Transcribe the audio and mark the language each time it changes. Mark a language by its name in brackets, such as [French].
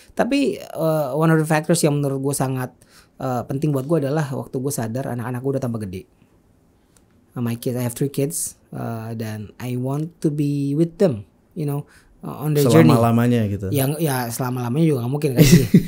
[Indonesian] Tapi [English] one of the factors [Indonesian] yang menurut gue sangat penting buat gue adalah waktu gue sadar anak-anak gue udah tambah gede. [English] My kids, I have 3 kids, dan I want to be with them, on the journey. [Indonesian] Selama-lamanya gitu. Yang selama-lamanya juga nggak mungkin kan sih.